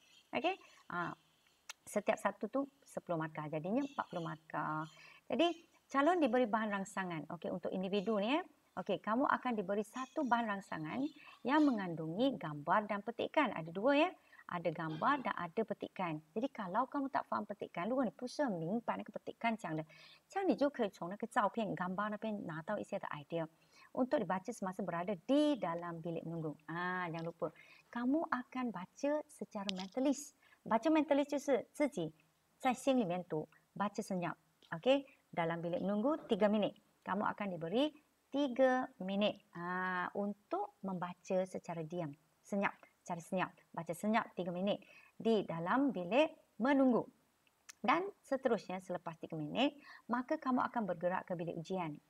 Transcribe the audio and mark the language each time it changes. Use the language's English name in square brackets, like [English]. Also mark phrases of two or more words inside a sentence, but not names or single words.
[Malay] Okey, setiap satu tu 10 markah, jadinya 40 markah. Jadi calon diberi bahan rangsangan. Okey, untuk individu ni Okey, kamu akan diberi satu bahan rangsangan yang mengandungi gambar dan petikan. Ada dua ya. Ada gambar dan ada petikan. Jadi kalau kamu tak faham petikan, [Chinese] 如果你不是很明白那个 petikan 讲的，这样你就可以从那个照片、gambar 那边拿到一些的 idea [Malay] untuk dibaca semasa berada di dalam bilik menunggu. Jangan lupa. Kamu akan baca secara mentalis. Baca mentalis [Chinese] 就是自己在心里面读, [Malay] baca senyap. Okey, dalam bilik menunggu 3 minit. Kamu akan diberi 3 minit untuk membaca secara diam. Senyap, cara senyap. Baca senyap 3 minit di dalam bilik menunggu. Dan seterusnya selepas 3 minit, maka kamu akan bergerak ke bilik ujian.